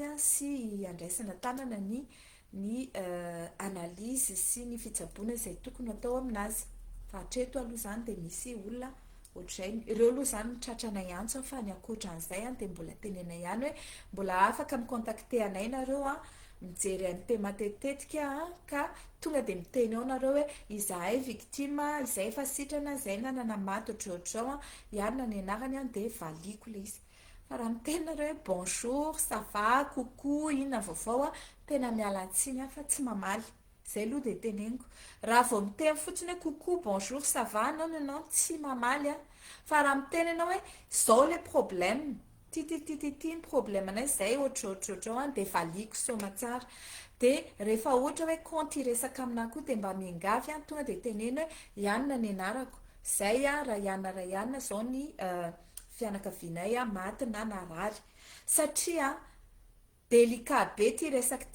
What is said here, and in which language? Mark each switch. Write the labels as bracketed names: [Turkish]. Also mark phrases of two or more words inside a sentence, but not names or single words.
[Malagasy] sy andraisana tanana ny analyse sy ny fitsaboana izay tokony atao aminazy fa hatreto aloha zany de misy olona ohatr'izay ireo aloha zany tratranay antso fa ny ankoatran'izay de mbola tenena ihany hoe mbola afaka micontacter anay nareo mijery MP matetetika ka tonga de miteny ao nareo hoe izahay victime izay efa sitrana izay nanana maty ohatrohatrao iarina ny anarany de valiko le izy fa raha miteny nareo hoe [French] bonjour ça va coucou [Malagasy] inona vaovao tena mialantsiny fa tsy mamaly zay aloha de teneniko raha vao miteny fotsiny hoe [French] coucou bonjour ça va non [Malagasy] tsy mamaly fa raha miteny anao hoe zao le problème ty ny problème anay zay ohatrohatrao de valiko soma tsara de rehefa ohatra hoe compte iresaka aminah koa de mba miangavy tonga de teneny hoe ianona ny anarako zay raha ianna zao ny fianakavinay maty na narary satria délicat be ty resaka ty